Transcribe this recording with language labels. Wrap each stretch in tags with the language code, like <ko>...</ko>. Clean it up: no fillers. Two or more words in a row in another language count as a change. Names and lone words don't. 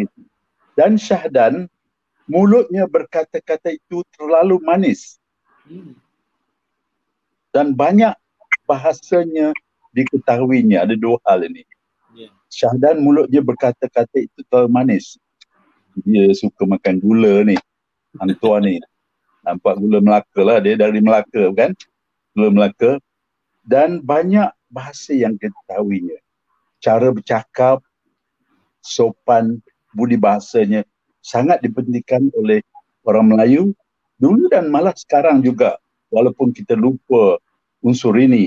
<ms>Dan Syahdan, mulutnya berkata-kata itu terlalu manis. Dan banyak bahasanya diketahuinya. Ada 2 hal ini. Syahdan mulutnya berkata-kata itu terlalu manis. Dia suka makan gula ni. Hang Tuah ni. Nampak gula Melaka lah. Dia dari Melaka kan. Gula Melaka. Dan banyak bahasa yang diketahuinya. Cara bercakap, sopan, budi bahasanya sangat dipentingkan oleh orang Melayu Dulu dan malah sekarang juga, walaupun kita lupa unsur ini.</ms>